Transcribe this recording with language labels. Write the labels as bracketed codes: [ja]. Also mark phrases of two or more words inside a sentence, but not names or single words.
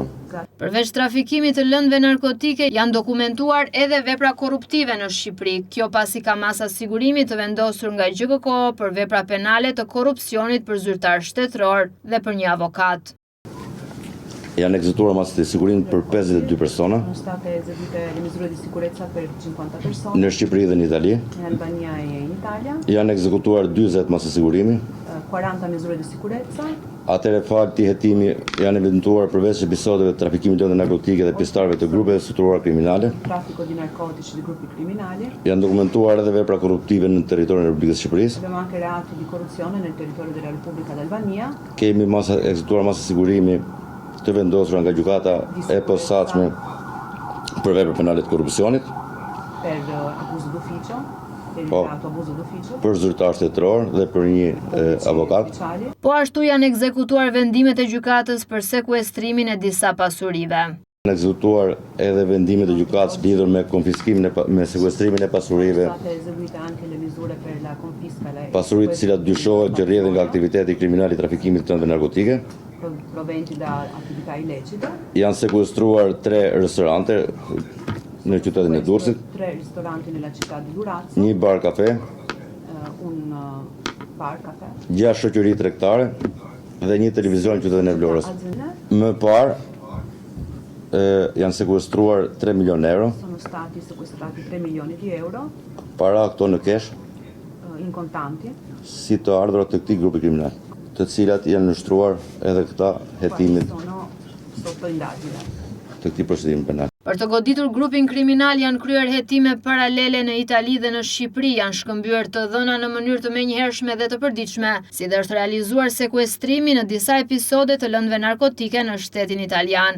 [sq] Përveç trafikimit të lëndëve narkotike, janë dokumentuar edhe vepra korruptive në Shqipëri, kjo pasi ka masa sigurimi të vendosur nga GJKK për vepra penale të korrupsionit për zyrtar shtetëror dhe për një avokat. Janë ekzekutuar masat e sigurimit për 52 persona. Në Shqipëri dhe në Itali. Janë ekzekutuar 40 masat sigurimi. [it] 40 misure di sicurezza. [sq] Atëre fakti hetimi janë evidentuar përveç episodeve të trafikimit të lëndëve narkotike dhe pjesëtarëve të grupeve strukturuar kriminale. [it] Traffico di narcotici di gruppi criminali. [sq] Janë dokumentuar edhe vepra korruptive në territorin e Republikës së Shqipërisë. [it] Abbiamo anche reati di corruzione nel territorio della Repubblica d'Albania. [sq] Kemi ekzekutuar masa sigurimi të vendosura nga gjykata e posaçme për vepra penale të korrupsionit. [it] Per abuso d'ufficio. [sq] Për zyrtar shtetëror dhe për një avokat. Po ashtu janë ekzekutuar vendimet e gjykatës për sekuestrimin e disa pasurive. Janë ekzekutuar edhe vendimet e gjykatës lidhur me konfiskimin me sekuestrimin e pasurive. Pasuritë të cilat dyshohet që rrjedhin nga aktiviteti kriminal i trafikimit të lëndëve narkotike. [it] Proventi da attività illecite. [sq] Janë sekuestruar 3 restorante në qytetin e Durrësit, [it] 3 ristoranti nella città di Durazzo, [sq] një bar kafe, [it] un bar caffè, [sq] 6 shoqëri tregtare dhe një televizion në qytetin e Vlorës. Më parë janë sekuestruar 3 milion euro. [it] Sono stati sequestrati 3 milioni di euro. [sq] Para këto në kesh, [it] in contanti, [sq] si të ardhurat të këtij grupi kriminal, të cilat janë nështruar edhe këta hetimit të këtij procedimi penal. Për të goditur grupin kriminal janë kryer hetime paralele në Itali dhe në Shqipëri, janë shkëmbyer të dhëna në mënyrë të menjëhershme dhe të përditshme, si dhe është realizuar sekuestrimi në disa episode të lëndëve narkotike në shtetin italian.